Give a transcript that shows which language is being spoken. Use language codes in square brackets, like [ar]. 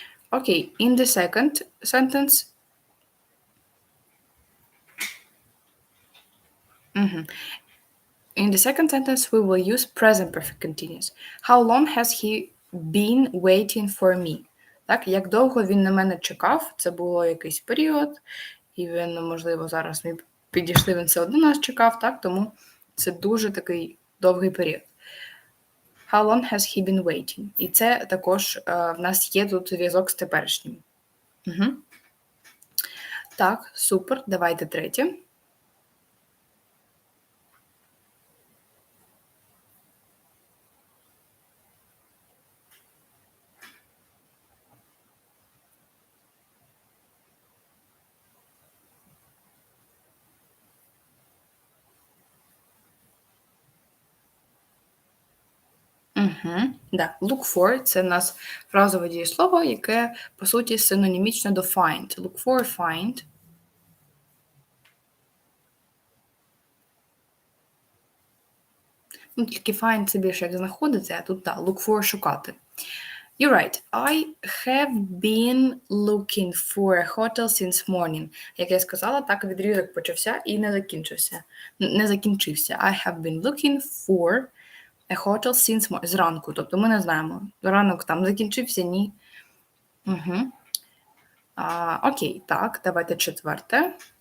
[en] Okay, in the second sentence, in the second sentence, we will use present perfect continuous. How long has he been waiting for me? [uk] Так, як довго він на мене чекав, це було якийсь період, і він, можливо, зараз ми підійшли, він все одно нас чекав, так, тому це дуже такий довгий період. [en] How long has he been waiting? [uk] І це також в нас є тут зв'язок з теперішнім. Так, супер, давайте третє. Да. Look for – це в нас фразове дієслово, яке, по суті, синонімічне до find. [en] Look for, find. [uk] Ну, тільки find – це більше як знаходиться, а тут, так, look for – шукати. [en] You're right. I have been looking for a hotel since morning. [uk] Як я сказала, так відрізок почався і не закінчився. [en] I have been looking for a hotel since morning. [uk] Зранку. Тобто ми не знаємо. Ранок там закінчився, ні. Окей, так, давайте четверте.